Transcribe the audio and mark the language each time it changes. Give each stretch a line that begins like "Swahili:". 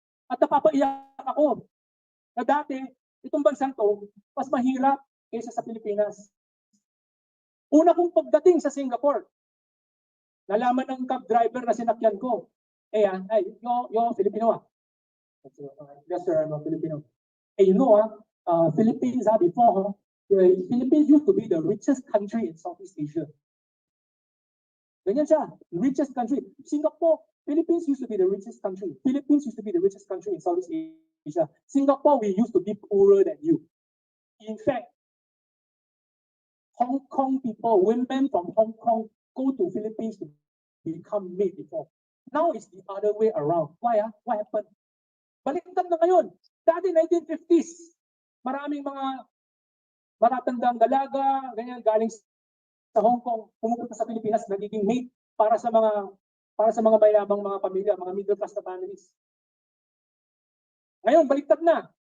Filipino: At napapaiyak ako na dati, itong bansang to, mas mahirap kaysa sa Pilipinas. Una kong pagdating sa Singapore, nalaman ng cab driver na sinakyan ko.
English: Yo Filipino ah. Yes sir, I'm a Filipino. You know Philippines before, Philippines used to be the richest country in Southeast Asia.
Filipino: Ganyan siya,
English: richest country. Singapore, Philippines used to be the richest country. Philippines used to be the richest country in Southeast Asia. Singapore, we used to be poorer than you. In fact, Hong Kong people, women from Hong Kong go to Philippines to become maid before. Now it's the other way around. Why? What happened?
Filipino: Baliktad na ngayon. Dati 1950s, maraming mga matatandang dalaga, ganyan, galing sa Hong Kong, pumupunta sa Pilipinas, nagiging maid para sa mga mayabang mga pamilya, mga middle class na families. Ngayon, baliktad na.